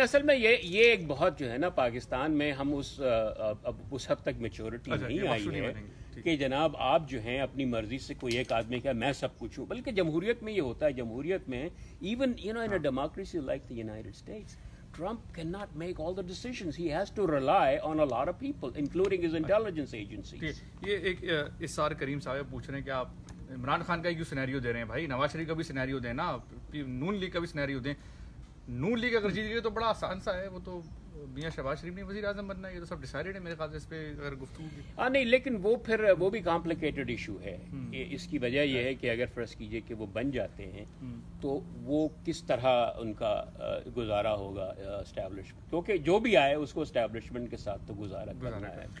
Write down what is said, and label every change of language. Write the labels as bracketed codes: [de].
[ur] اصل میں یہ ایک بہت جو ہے نا پاکستان میں ہم اس حد تک میچورٹی نہیں آئی ہے کہ جناب آپ جو ہیں اپنی مرضی سے کوئی ایک آدمی کہ میں سب کچھ ہوں. بلکہ جمہوریت میں یہ ہوتا ہے، جمہوریت میں [en] Even in a democracy like the United States Trump cannot make all the decisions. He has to rely on a lot of people, including his intelligence agencies. [ur] یہ ایک اسار کریم صاحب پوچھ رہے ہیں کہ آپ عمران خان کا کیوں سینیریو دے رہے ہیں بھائی؟ نواز شریف کا بھی سینیریو دیں نا، نون لیگ کا بھی سینیریو دیں. نون لیگ اگر جیت گئی تو بڑا آسان سا ہے، وہ تو میاں شہباز شریف نے وزیر اعظم بننا ہے، یہ تو سب ڈیسائیڈڈ ہے میرے خیال سے اس پہ اگر گفتگو کی. ہاں نہیں، لیکن وہ بھی کمپلیکیٹڈ ایشو ہے. اس کی وجہ یہ ہے کہ اگر فرض کیجئے کہ وہ بن جاتے ہیں تو وہ کس طرح ان کا گزارا ہوگا اسٹیبلشمنٹ، کیونکہ جو بھی آئے اس کو اسٹیبلشمنٹ کے ساتھ تو گزارا کرنا ہے.